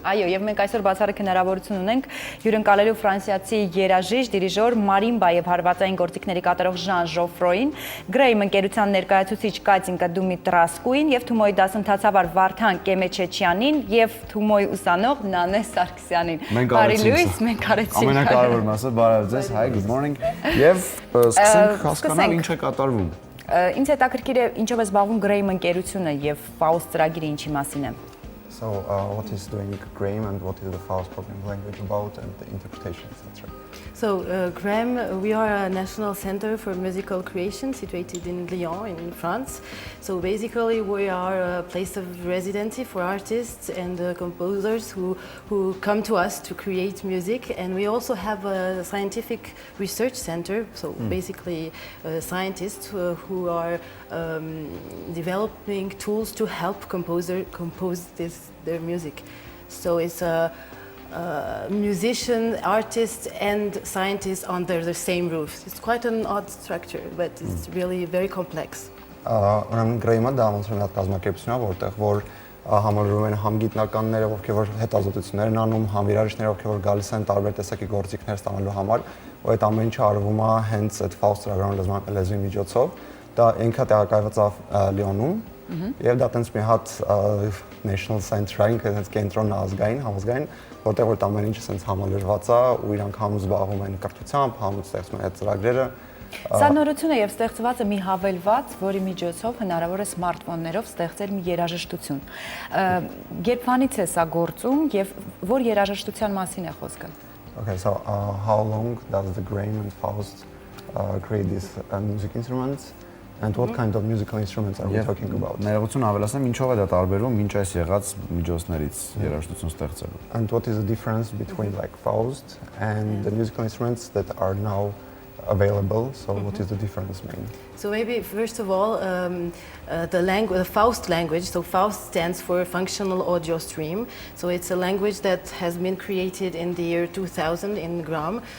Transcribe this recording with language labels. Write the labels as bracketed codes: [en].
[hy] Այո, եւ մենք այսօր բացառիկ հնարավորություն ունենք հյուրընկալելու ֆրանսիացի երաժիշտ, դիրիժոր, մարիմբա եւ հարվածային գործիքների կատարող Ժան Ժոֆրոին, Grame ընկերության ներկայացուցիչ Կատինկա Դումիտրասկուին եւ Թումոյի դասընթացավար Վարդան Կեմեչեչյանին եւ Թումոյի ուսանող Նանե Սարգսյանին։ Բարի լույս, մենք արեցինք։ Ամենակարևոր մասը, բարև ձեզ, [en] hi, good morning։ [hy] Եվ սկսենք հասկանալ ինչ է կատարվում։ Ինձ հետաքրքիր է ինչով է զբաղվում Grame ընկերությունը եւ Faust ծրագիրը ինչի մասին է։ [en] So what is doing Grame and what is the Faust programming language about and the interpretation, etc. So Grame, we are a national center for musical creation situated in Lyon in France. So basically we are a place of residency for artists and composers who come to us to create music, and we also have a scientific research center, so basically scientists who are developing tools to help compose their music. So it's a musician, artist and scientist under the same roof. It's quite an odd structure, but it's really very complex. [hy] Ուրեմն Grame-ը դա ոնց որ մի հատ կազմակերպություն է, որտեղ որ համալրում են համ գիտնականները, ովքեր որ հետազոտություններ են անում, համ երաժիշտները, ովքեր որ գալիս են տարբեր տեսակի գործիքներ ստանալու համար, ու այդ ամեն ինչը արվում է հենց այդ Faust ծրագրավորման լեզվի միջոցով։ Դա ինքը տեղակայված է Լիոնում, եւ դա տենց մի հատ national center-ային, այնպես կենտրոն ազգային, համազգային, որտեղ որ ամեն ինչը sense համալրված է ու իրանք համ զբաղվում են կրթությամբ, համ ստեղծում են այդ ծրագրերը։ Սա նորություն է եւ ստեղծված է մի հավելված, որի միջոցով հնարավոր է սմարթֆոններով ստեղծել մի երաժշտություն։ Երբանից է սա գործում եւ որ երաժշտության մասին է խոսքը։ [en] Okay, so how long does the Grame and Faust create these music instruments? And what kind of musical instruments are we talking about? [hy] Ներողություն ավելացնեմ, ինչով է դա տարբերվում մինչ այս եղած միջոցներից երաժշտություն ստեղծելու։ [en] And what is the difference between like Faust and the musical instruments that are now available? So what is the difference mainly? So maybe first of all, the Faust language. So Faust stands for Functional Audio Stream. So it's a language that has been created in the year 2000 in Grame.